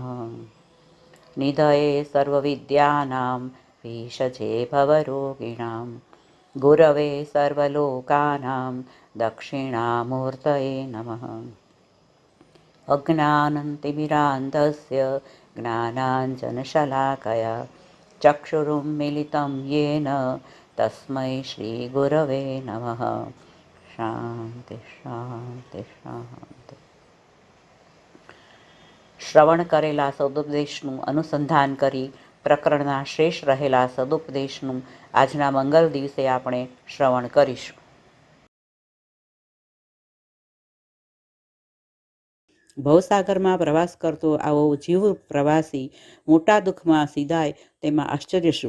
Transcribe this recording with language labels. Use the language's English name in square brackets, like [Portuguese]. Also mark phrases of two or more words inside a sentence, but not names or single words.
[Sanskrit] निधये सर्वविद्यानां भीषजे भवरोगिणां गुरवे सर्वलोकानां दक्षिणामूर्तये नमः। अज्ञानतिमिरान्धस्य ज्ञानाञ्जनशलाकया चक्षुरुन्मिलितं येन तस्मै श्रीगुरवे नमः। शान्ति शान्ति शान्ति. [Gujarati] શ્રવણ કરેલા સદુપદેશનું અનુસંધાન કરી પ્રકરણના શેષ રહેલા સદુપદેશનું આજના મંગલ દિવસે આપણે શ્રવણ કરીશું. ભવસાગરમાં પ્રવાસ કરતો આવો જીવ પ્રવાસી મોટા દુઃખમાં સીધાય તેમાં આશ્ચર્ય શું?